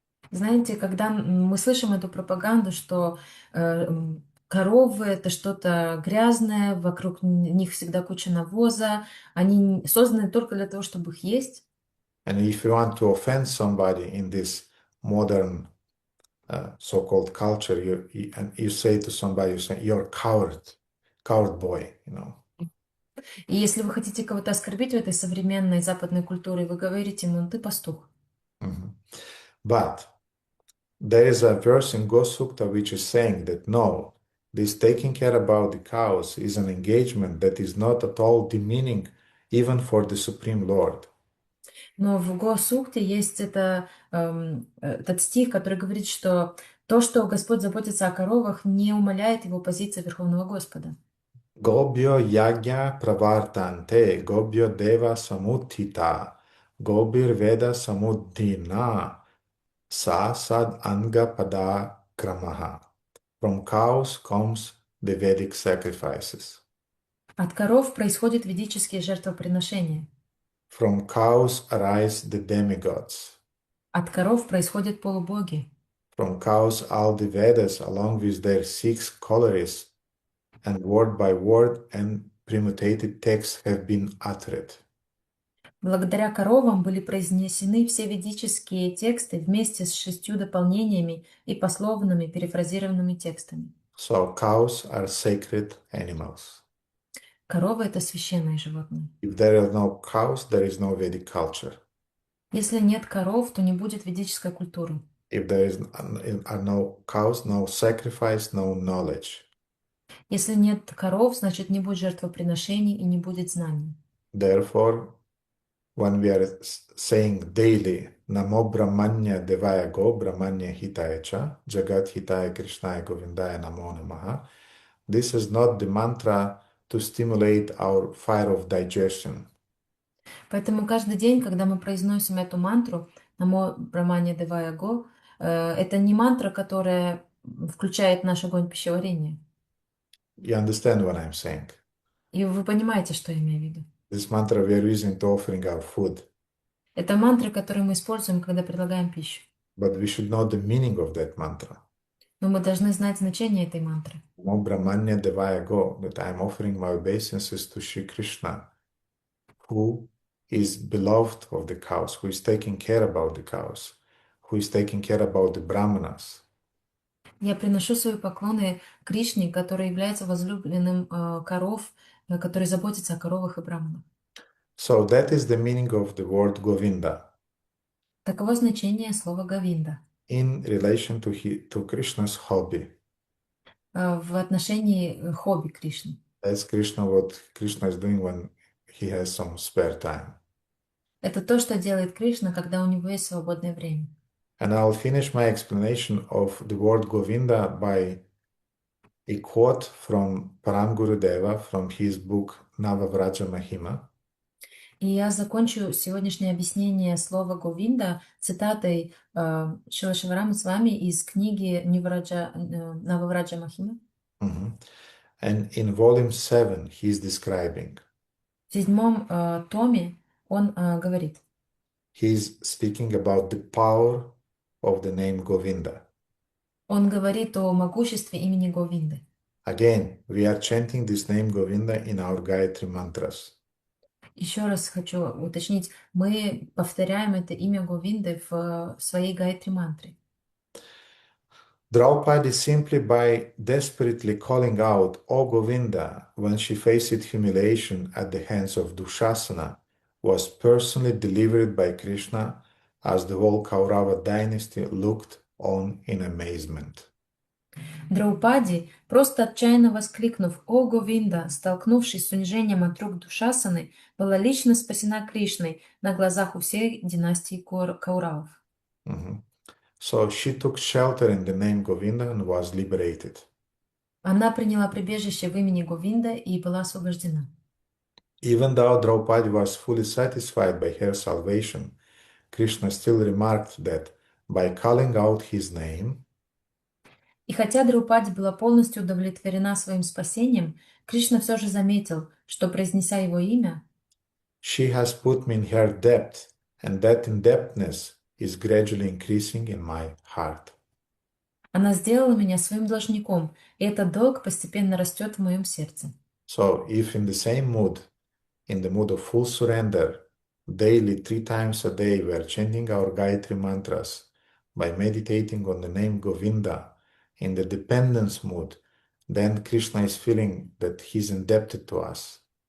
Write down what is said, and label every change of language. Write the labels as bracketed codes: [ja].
[ru] Знаете, когда мы слышим эту пропаганду, что коровы — это что-то грязное, вокруг них всегда куча навоза, они созданы только для того, чтобы их есть. [en] And if you want to offend somebody in this modern so-called culture, you say to somebody, you say, "You're coward boy," [ru] И если вы хотите кого-то оскорбить в этой современной западной культуре, вы говорите ему: «Ты пастух». Mhm. [en] But there is a verse in Gosukta which is saying that no, this taking care about the cows is an engagement that is not at all demeaning even for the Supreme Lord. [ru] Но в Го-сукте есть этот стих, который говорит, что то, что Господь заботится о коровах, не умаляет его позиции Верховного Господа. [sa] Gobyo yagya pravartante, gobyo deva samuttita, gobir veda samuddhina, sa sad anga pada kramaha. [en] From cows comes the Vedic sacrifices. [ru] От коров происходят ведические жертвоприношения. [en] From cows arise the demigods. [ru] От коров происходят полубоги. [en] From cows all the Vedas along with their 6 colores and word by word and premutated texts have been uttered. [ru] Благодаря коровам были произнесены все ведические тексты вместе с 6 дополнениями и пословными перефразированными текстами. [en] So cows are sacred animals. [ru] Коровы — это священные животные. [en] If there are no cows, there is no Vedic culture. [ru] Если нет коров, то не будет ведической культуры. [en] If are no cows, no sacrifice, no knowledge. [ru] Если нет коров, значит, не будет жертвоприношений и не будет знаний. [en] Therefore, when we are saying daily [sa] Namo Brahmanya Devaya Go Brahmanya Hitaya Cha Jagat Hitaya Krishnaya Govindaya Namo Namaha, [en] this is not the mantra to stimulate our fire of digestion. [ru] Поэтому каждый день, когда мы произносим эту мантру [sa] «Намо Брахмане Девая Го», [ru] это не мантра, которая включает наш огонь пищеварения. [en] You understand what I'm saying? [ru] И вы понимаете, что я имею в виду. [en] This mantra we are using to offering our food. [ru] Это мантры, которые мы используем, когда предлагаем пищу. [en] But we should know the meaning of that mantra. [ru] Но мы должны знать значение этой мантры. [sa] Namo Brahmanya Devaya Go, [en] that I'm offering my obeisances to Shri Krishna, who is beloved of the cows, who is taking care about the cows, who is taking care about the brahmanas. [ru] Я приношу свои поклоны Кришне, который является возлюбленным коров, который заботится о коровах и браманах. [en] So that is the meaning of the word Govinda [ru] Таково значение слова Говинда [en] in relation to Krishna's hobby. [ru] в отношении хобби Кришны. [en] That's what Krishna is doing when he has some spare time. [ru] Это то, что делает Кришна, когда у него есть свободное время. [en] And I'll finish my explanation of the word Govinda by a quote from Param Gurudeva from his book Navavraja Mahima. [ru] И я закончу сегодняшнее объяснение слова Говинда цитатой Шрила Шиварамы с вами из книги Нававраджа Махима. Mhm. [en] And in volume 7 he's describing. [ru] В 7 томе он говорит. [en] He's speaking about the power of the name Govinda. [ru] Он говорит о могуществе имени Говинды. [en] Again, we are chanting this name Govinda in our Gayatri mantras. [ru] Еще раз хочу уточнить, мы повторяем это имя Говинды в своей Гайатри мантре. [en] Draupadi, simply by desperately calling out, O Govinda, when she faced humiliation at the hands of Dushasana, was personally delivered by Krishna as the whole Kaurava dynasty looked on in amazement. [ru] Драупади, просто отчаянно воскликнув «О, Говинда!», столкнувшись с унижением от рук Душасаны, была лично спасена Кришной на глазах у всей династии Кауравов. Mhm. [en] So she took shelter in the name Govinda and was liberated. [ru] Она приняла прибежище в имени Говинда и была освобождена. [en] Even though Draupadi was fully satisfied by her salvation, Krishna still remarked that by calling out his name, [ru] И хотя Драупади была полностью удовлетворена своим спасением, Кришна все же заметил, что, произнеся его имя, [en] she has put me in her depth, and that indebtedness is gradually increasing in my heart. [ru] она сделала меня своим должником, и этот долг постепенно растет в моем сердце. [en] So, if in the same mood, in the mood of full surrender, daily 3 times a day we are chanting our Gayatri mantras by meditating on the name Govinda in the dependence mood, then Krishna is feeling that he's indebted to us.